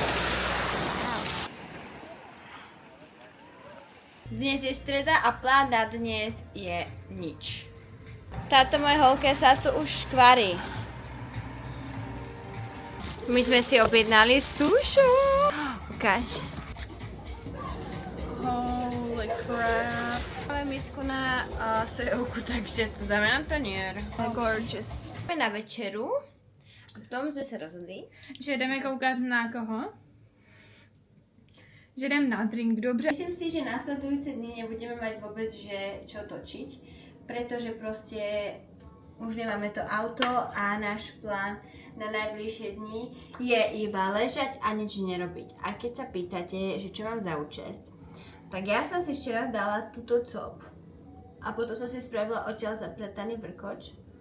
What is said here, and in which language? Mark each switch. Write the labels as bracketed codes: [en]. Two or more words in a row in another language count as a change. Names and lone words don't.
[sk] Dnes je streda a plán na dnes je nič. Táto moja holka sa tu už kvarí. My sme si objednali sušu. Ukáž. [en] Holy crap. [sk] Máme misku na sojovku, takže to dáme na tanier. [en] Gorgeous. [cs] Jsme na večeru a potom jsme se rozhodli, Že jdeme koukat na koho? Že jdem na drink, dobře. [sk] myslím si, že následujúce dny nebudeme mať vôbec že čo točiť, pretože proste už nemáme to auto a náš plán na najbližšie dni je iba ležať a nič nerobiť. A keď sa pýtate, že čo mám za účes, tak ja som si včera dala túto cop a potom som si spravila odtiaľ zapletaný vrkoč.